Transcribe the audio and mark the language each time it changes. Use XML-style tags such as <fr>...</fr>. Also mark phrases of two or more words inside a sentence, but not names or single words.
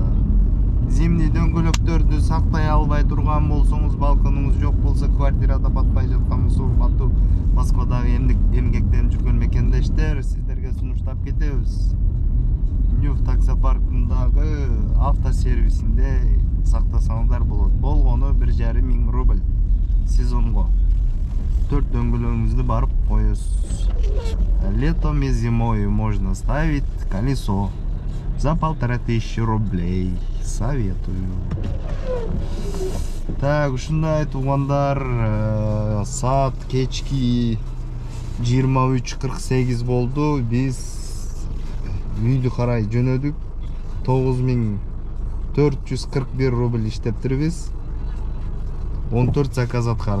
<ky>Зимний дөңгөлөктөрдү сактай албай турган болсоңуз, балконуңуз жок болсо, квартирада батпай жаткан суук батуу Москвадагы эмгектен жүргөн мекендештер, сиздерге сунуштап кетебиз. Нюх таксопаркындагы автосервисинде сактасаңыздар болот. Болгону 1,5 миң рубль сезонго. 4 дөңгөлөгүңүздү барып коесуз.</ky> <ru>Летом и зимой можно ставить колесо за 1500 рублей. Советую. Так,</ru> <ky>ушундай туугандар, саат кечки 23:48 болду. Биз үйдү карай жөнөдүк. 9441 рубль иштептирбиз. 14 заказ аткарып.</ky>